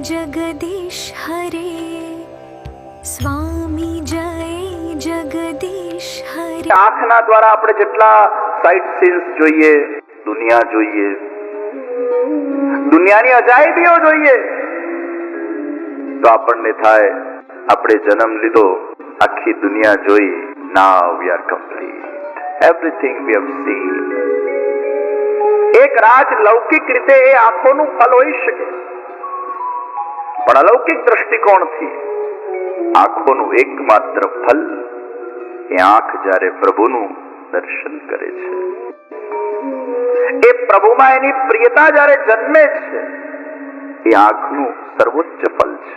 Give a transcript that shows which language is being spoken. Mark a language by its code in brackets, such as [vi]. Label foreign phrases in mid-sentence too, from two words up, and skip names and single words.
[hi] जगदीश हरे स्वामी जय जगदीश हरे। [gu] આંખના દ્વારા આપણે જેટલા [en] sight scenes [gu] જોઈએ, દુનિયા જોઈએ, દુનિયાની અજાયબીઓ જોઈએ, તો આપણને થાય આપણે જન્મ લીધો, આખી દુનિયા જોઈ, [en] now we are complete, everything we have seen. [gu] એક રાજ લૌકિક રીતે એ આંખોનું ફલ હોઈ શકે, પણ અલૌકિક દ્રષ્ટિકોણથી આંખોનું એકમાત્ર ફલ એ આંખ જ્યારે પ્રભુનું દર્શન કરે છે, એ પ્રભુમાં એની પ્રિયતા જ્યારે જન્મે છે, એ આંખનું સર્વોચ્ચ ફલ છે.